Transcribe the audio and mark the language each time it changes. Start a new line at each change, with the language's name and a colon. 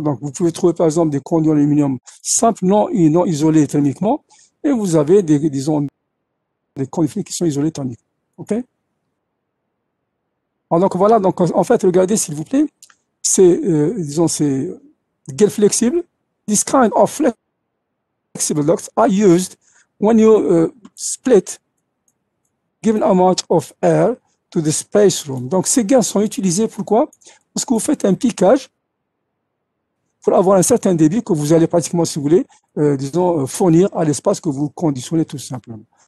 French: Donc, vous pouvez trouver, par exemple, des conduits en aluminium simples, non isolés thermiquement, et vous avez disons, des conduits qui sont isolés thermiquement. OK? Alors, donc, voilà. Donc, en fait, regardez, s'il vous plaît, disons, c'est gaines flexibles.
English: This kind of flexible ducts are used when you split given amount of air to the space room.
French: Donc, ces gaines sont utilisées pourquoi? Parce que vous faites un piquage pour avoir un certain débit que vous allez pratiquement, si vous voulez, disons, fournir à l'espace que vous conditionnez tout simplement.